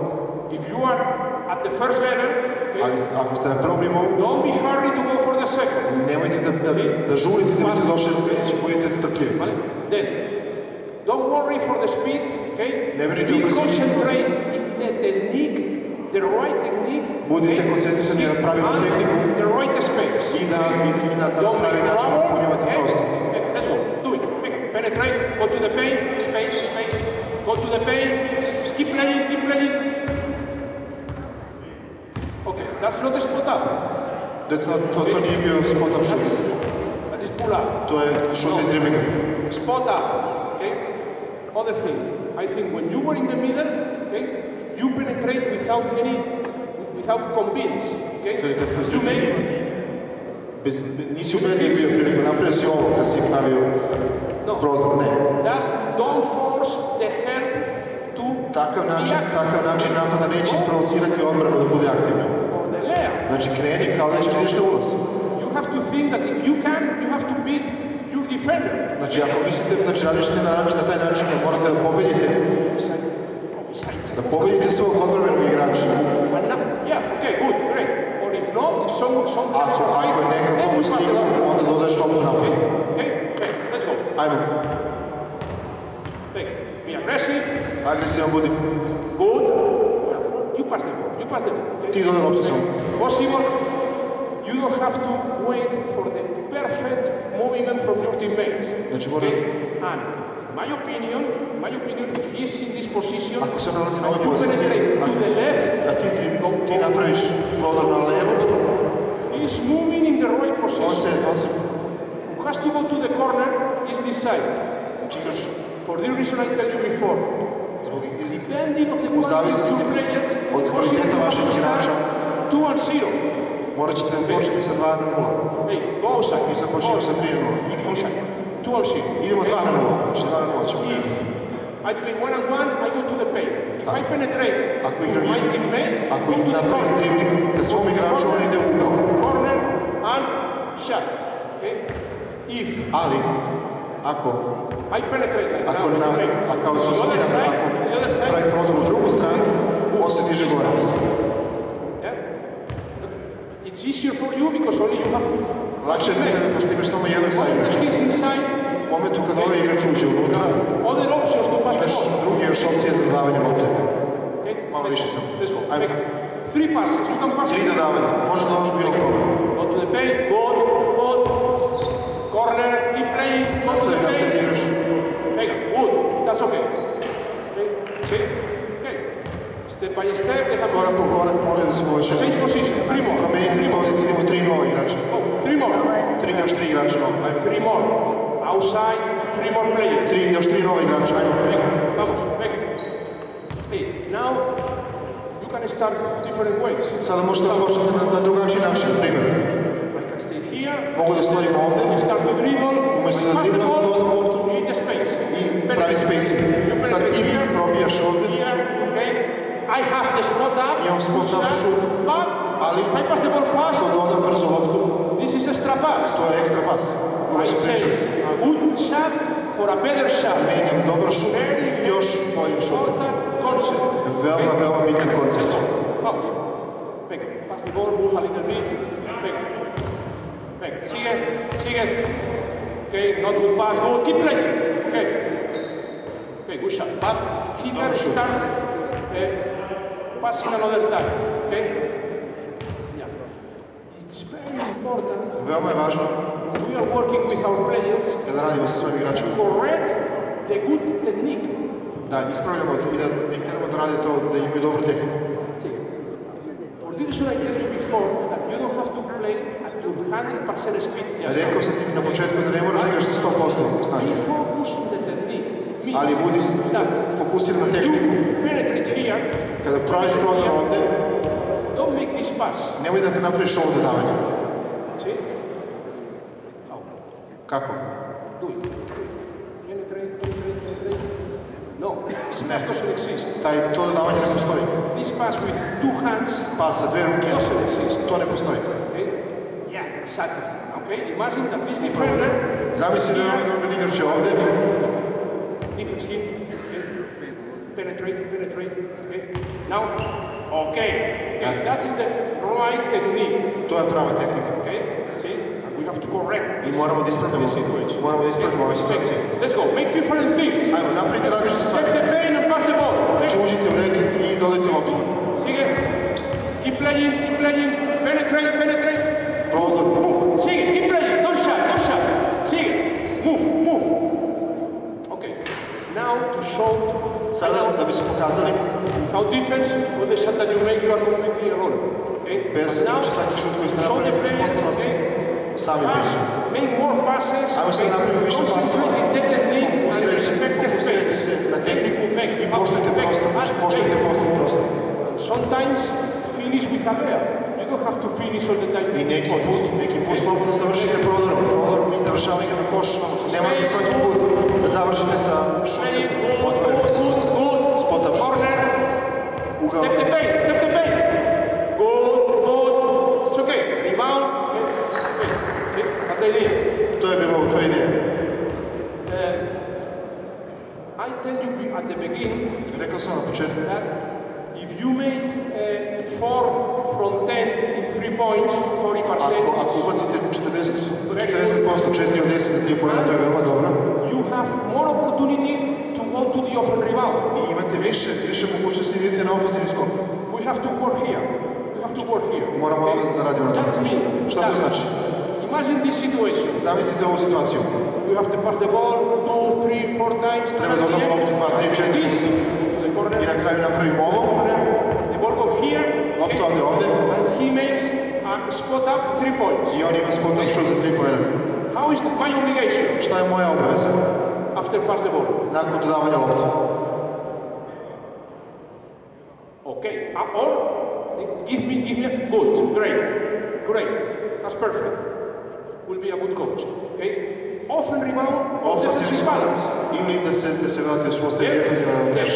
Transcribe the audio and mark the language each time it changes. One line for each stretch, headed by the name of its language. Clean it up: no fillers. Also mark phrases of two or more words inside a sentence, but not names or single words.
Serbian: Ali ako ste na prvom nivou, nemojte da žurite da biste došli do sljedećeg, budite strpljivi. Ne brinite o brzini. Budite koncentrisani na pravilnu tehniku i na pravi način popunjavate prostor.
English: Penetrate, go to the paint, space, go to the paint, keep playing. Okay, that's not a spot up.
Serbian: To nije bio
English: spot up
Serbian: šut.
English: That is pull up.
Serbian: To je šut iz driblinga.
English: Spot up, okay? Other thing, I think when you were in the middle, okay, you penetrate without convince, okay? You make...
Serbian: Nisi ubedljiv bio priliku, napravio si ovo kad si pravio prodor, ne.
English: Don't force the help to...
Serbian: Takav način napada neće isprovocirati odbranu da bude aktivna. Znači kreni kao da ćeš ideš na ulaz. Znači ako mislite, znači radište na taj način da morate da pobedite svog odbranbenog igrača. Ako je neka pomoć stigla, onda dodaješ loptu naprijed.
English: Let's go.
Serbian: Ajmo.
English: Be aggressive.
Serbian: Agresivan budi.
English: Good. You pass the ball.
Serbian: Ti dodaj loptu samo.
English: Possible. You don't have to wait for the perfect movement from your teammates.
Serbian: Znači moraš...
English: And my opinion, if he is in this position,
Serbian: ako se nalazi na ovoj
English: you
Serbian: poziciji,
English: penetrate to the left,
Serbian: a ti napraviš prodor na levo,
English: he is moving in the right position.
Serbian: on se...
English: Who has to go to the corner is this side.
Serbian: Znači igrač...
English: For the reason I tell you before. Depending of the quality of your players,
Serbian: od kvaliteta vaših igrača, 2-0. morat ćete početi sa 2-0.
English: Hey, go outside.
Serbian: I sad počinjemo sa 3-0. 2-0. Idemo 2-0. Znači 2-0 ćemo.
English: If I play 1-on-1, I go to the paint. If I penetrate to my teammate,
Serbian: ako napravim dribling ka svom igraču, on ide u ugao.
English: Corner and shot. Okay? If
Serbian: ali, ako kao sustiram, ako pravi prodor u drugu stranu, on se diže gore.
English: It's easier for you because only you have...
Serbian: Lakše je za tebe, pošto imaš samo jednog saigrača. U momentu kad ovaj igrač uđe unutra, imaš drugi još opcije dodavanja lopte. Malo više samo. Ajmo.
English: 3 passes, you can pass.
Serbian: 3 dodavanja, možeš da dođeš bilo kome.
English: Go to the paint, good. Corner, keep playing, go to the paint.
Serbian: Nastavi igraš.
Spanish: Venga,
English: good, that's okay. Okay. Step by step, they have to...
Serbian: Korak po korak moraju da se povećaju.
English: Change position, 3 more.
Serbian: Promenite poziciju, idemo 3 nova igrača.
English: 3 more.
Serbian: Još 3 igrača nova, ajmo.
English: 3 more. Outside, 3 more players.
Serbian: Još 3 nova igrača, ajmo.
Spanish: Vamos, venga.
English: Hey, now you can start different ways.
Serbian: Sada možete da počnete na drugačiji način, na primjer.
English: I can stay here.
Serbian: Mogu da stojim ovde.
English: Start to dribble.
Serbian: Umesto da driblam, dodam loptu i pravim spacing. Sad ti probijaš ovde.
English: I have the spot up.
Serbian: Imam
English: spot up
Serbian: šut, ali ako dodam brzo loptu,
English: this is extra pass.
Serbian: To je ekstra pas.
English: I say a good shot for a better shot.
Serbian: Menjam dobar šut i još boljim šutom. Veoma, veoma bitan koncept.
Spanish: Vamos. Venga,
English: pass the ball, move a little bit.
Spanish: Venga. Venga, sigue.
English: Okay, not good pass, good. Keep playing. Okay, good shot. But he can start passing another time. Okay? Yeah. It's very important.
Serbian: Veoma je važno.
English: We are working with our players.
Serbian: Kada radimo sa svojim igračima.
English: Correct the good technique.
Serbian: Da ispravljamo i da ih trebamo da rade to, da imaju dobru tehniku.
English: For this reason I tell you before that you don't have to play at your 100% speed.
Serbian: Rekao sam ti na početku da ne moraš da igraš sa 100% snage.
English: Be focused on the technique.
Serbian: Ali budi fokusiran na tehniku.
English: Penetrate here.
Serbian: Kada praviš prodor ovde,
English: don't make this pass.
Serbian: Nemoj da te napraviš ovo dodavanje.
English: See? How?
Serbian: Kako?
English: Do it. Penetrate. No, this pass doesn't exist.
Serbian: To dodavanje ne postoji.
English: This pass with 2 hands
Serbian: pas sa 2 ruke
English: doesn't exist.
Serbian: To ne postoji.
English: Okay? Yeah, exactly. Okay, imagine that this defender...
Serbian: Zamisli da je ovaj normalni igrač ovde.
English: Defense him. Penetrate. Okay. Now, okay. That is the right technique.
Serbian: To je prava tehnika.
English: Okay. See, and we have to correct
Serbian: I moramo da ispravimo ove situacije.
English: Let's go. Make different things.
Serbian: Ajmo, napravite različite stvari.
English: Take the pain and pass the ball.
Serbian: Znači uđite u reket i dodajte loptu.
Spanish: Sigue.
English: Keep playing. Penetrate.
Serbian: Prodor.
English: Move. Sigue. Keep playing. Don't shot. Sigue. Move. Okay. Now to show.
Serbian: Sada, da bi se pokazali,
English: without defense, with the shot that you make, you are completely alone. Okay?
Serbian: Bez svaki šut koji ste napravili, ste potpuno sami bili.
English: Make more passes.
Serbian: Ajmo sad napravimo više pasova, fokusirajte se na tehniku i poštujte prostor. Znači, poštujte prostor.
English: Sometimes finish with a layup. You don't have to finish all the time.
Serbian: I neki put slobodno završite prodorom i završavanje na koš. Ne morate svaki put da završite sa šutem otvorenim.
English: Spot up
Serbian: šut. Ugao.
English: Step the paint. Good. It's okay. Rebound. Okay. That's the idea.
Serbian: To je ideja.
English: I tell you at the beginning
Serbian: Rekao sam na početku
English: that If you made 4 from 10 in 3 points, 40%.
Serbian: Ako ubacite 40% 4 od 10 za 3 poena, to je veoma dobro.
English: You have more opportunity to go to the offensive rebound.
Serbian: I imate više mogućnosti da idete na ofenzivni skok.
English: We have to work here.
Serbian: Moramo da radimo na tome. Šta to znači?
English: Imagine this situation.
Serbian: Zamislite ovu situaciju.
English: You have to pass the ball 2, 3, 4 times.
Serbian: Treba da odamo loptu 2, 3, 4 i na kraju napravimo ovo.
English: The ball go here.
Serbian: Lopta ode ovde.
English: And he makes a spot up 3 points.
Serbian: I on ima
English: spot up
Serbian: šut za 3 poena.
English: How is my obligation?
Serbian: Šta je moja obaveza?
English: After pass the ball.
Serbian: Nakon dodavanja lopte.
English: Okay. Or give me good, great. That's perfect. Will be a good coach. Okay. Often rebound, defensive balance.
Serbian: Ili da se vrati u svostavi defensivna ravnoteža.